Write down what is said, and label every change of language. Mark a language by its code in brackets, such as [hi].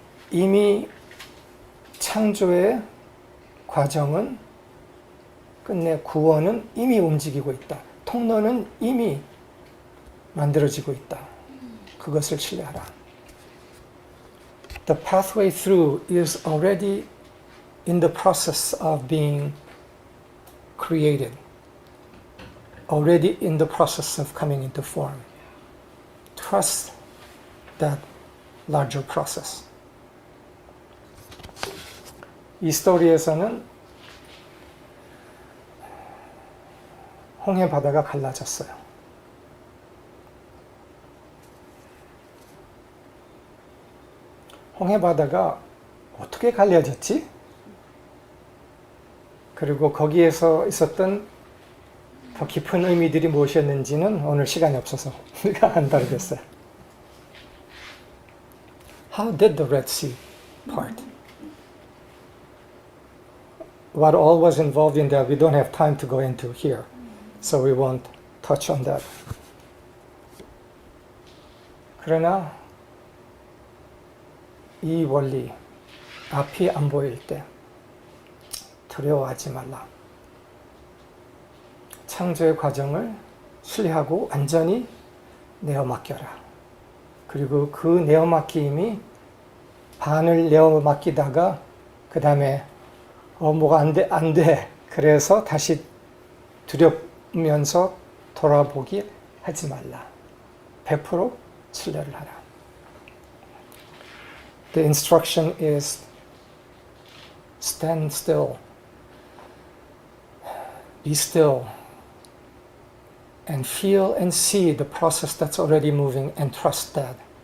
[ko] 이미 창조의 과정은 끝내 구원은 이미 움직이고 있다. 통로는 이미 만들어지고 있다. 그것을 신뢰하라. [en] The pathway through is already in the process of being created. Already in the process of coming into form. Trust that larger process. [ko] 이 스토리에서는 홍해 바다가 갈라졌어요. 홍해 바다가 어떻게 갈라졌지? 그리고 거기에서 있었던 더 깊은 의미들이 무엇이었는지는 오늘 시간이 없어서 우리가 안 다루겠어요. [en] How did the Red Sea part? What all was involved in that we don't have time to go into here. So we won't touch on that. [ko] 그러나 이 원리, 앞이 안 보일 때 두려워하지 말라. 창조의 과정을 신뢰하고 완전히 내어 맡겨라. 그리고 그 내어 맡김이 반을 내어 맡기다가 그 다음에 뭐가 안 돼. 그래서 다시 두렵면서 돌아보기 하지 말라. 100% 신뢰를 하라. [en] The instruction is stand still, be still, and feel and see the process that's already moving and trust that.